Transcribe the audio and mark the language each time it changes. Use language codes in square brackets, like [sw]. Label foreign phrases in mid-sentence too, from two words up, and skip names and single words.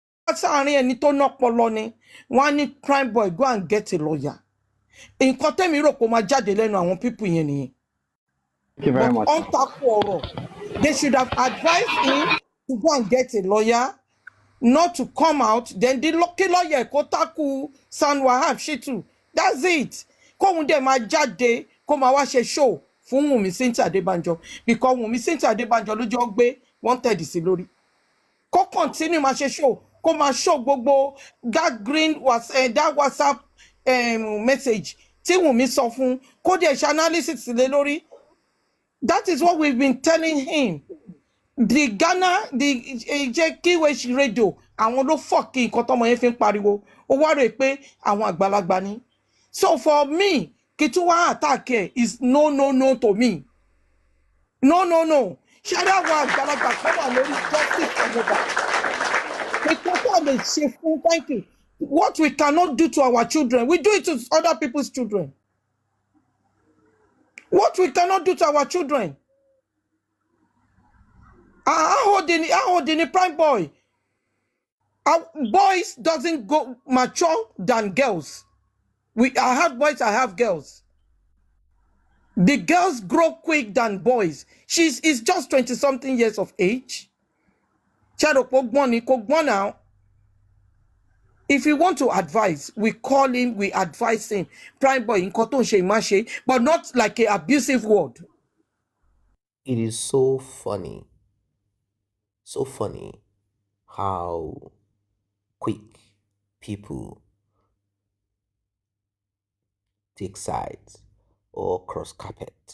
[yo] sáàárín ẹni tó nọ́pọlọ ni wọ́n á ní [en] Primeboy go and get a lawyer. [yo] Nǹkan tẹ́mi rò kó máa jáde lẹ́nu àwọn pípù yẹn nìyẹn. [en] Thank you very But much. on [yo] tako ọ̀rọ̀, [en] they should have advised him to go and get a lawyer, not to come out. Then the lucky lawyer [yo] kó tako [en] San Wahab Shitu. That's it. [yo] Kóhun dẹ̀ máa jáde kó máa wá ṣe show fún Wunmi Cynthia Adébánjọ, because Wunmi Cynthia Adébánjọ ló jọ gbé wanted sí lórí. Kó continue máa ṣe show, kó máa show gbogbo [en] that that WhatsApp message [yo] tí Wunmi sọ fún, kó dẹ̀ ṣe analysis lé lórí. [en] That is what we've been telling him. The Ghana, the Kiwesh radio, [yo] àwọn ló fucking nǹkan tọ́mọ yẹn fi ń pariwo. Ó wá rò pé àwọn àgbàlagbà ni. [en] So for me, [yo] kí tún wá [en] attack ẹ is no to me. No. [yo] Ṣé àwọn àgbàlagbà kan wà lórí [en] justice for Mohbad? Because they [yo] ṣe fún, [en] thank you. What we cannot do to our children, we do it to other people's children. What we cannot do to our children. How old in Primeboy? Our boys doesn't go mature than girls. I have boys, I have girls. The girls grow quick than boys. Is just 20-something years of age. Now. If you want to advise, we call him, we advise him. [yo] Primeboy, nǹkan tó ń ṣe má ṣe, [en] but not like an abusive word. It is so funny how quick people take sides or cross carpet.